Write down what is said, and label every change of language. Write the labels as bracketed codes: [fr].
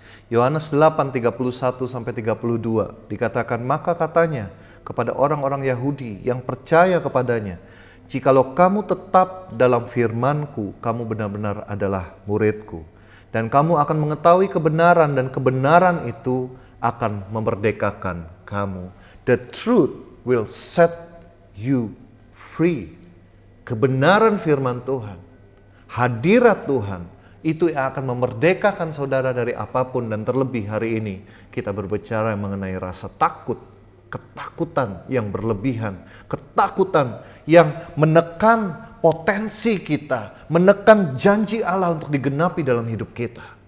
[id] Yohanes 8:31-32 dikatakan, maka katanya kepada orang-orang Yahudi yang percaya kepadanya, jikalau kamu tetap dalam firman-Ku, kamu benar-benar adalah murid-Ku. Dan kamu akan mengetahui kebenaran, dan kebenaran itu akan memerdekakan kamu. [en] The truth will set you free. [id] Kebenaran firman Tuhan, hadirat Tuhan, itu yang akan memerdekakan saudara dari apapun. Dan terlebih hari ini kita berbicara mengenai rasa takut, ketakutan yang berlebihan, ketakutan yang menekan potensi kita, menekan janji Allah untuk digenapi dalam hidup kita.